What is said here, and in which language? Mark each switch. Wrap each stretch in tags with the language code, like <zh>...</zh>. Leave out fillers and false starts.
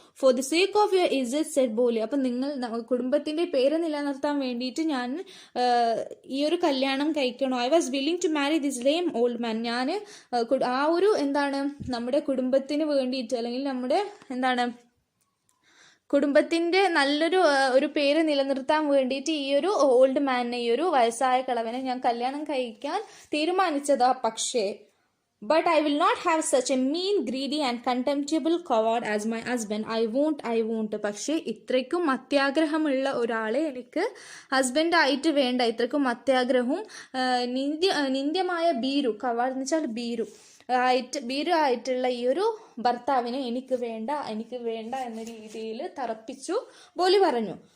<en>For the sake of your ഇസ്സത്ത് said ബോലി.</en> <ml>അപ്പം കുടുംബത്തിന്റെ പേര് നിലനിർത്താൻ വേണ്ടിയിട്ട് ഞാൻ ഈ ഒരു കല്യാണം കഴിക്കണോ,</ml> <en>I was willing to marry this lame old man.</en> <ml>ഞാൻ ആ ഒരു നമ്മുടെ കുടുംബത്തിന് വേണ്ടിയിട്ട്, അല്ലെങ്കിൽ നമ്മുടെ കുടുംബത്തിന്റെ നല്ലൊരു പേര് നിലനിർത്താൻ വേണ്ടിയിട്ട് ഈ ഒരു ഓൾഡ് മാനിനെ, ഈ ഒരു വയസ്സായ കിളവനെ ഞാൻ കല്യാണം കഴിക്കാൻ തീരുമാനിച്ചതാ.</ml> <en>പക്ഷേ but I will not have such a mean, greedy and contemptible coward as my husband. I won't.</en> <ml>പക്ഷേ ഇത്രയ്ക്കും അത്യാഗ്രഹമുള്ള ഒരാളെ എനിക്ക് ഹസ്ബൻഡായിട്ട് വേണ്ട. ഇത്രയ്ക്കും അത്യാഗ്രഹവും നിന്ദ്യമായ ഭീരു, കവാഡ് എന്ന് വെച്ചാൽ ഭീരു ആയിട്ടുള്ള ഈ ഒരു ഭർത്താവിനെ എനിക്ക് വേണ്ട എന്ന രീതിയിൽ തറപ്പിച്ചു ബോലി പറഞ്ഞു.</ml>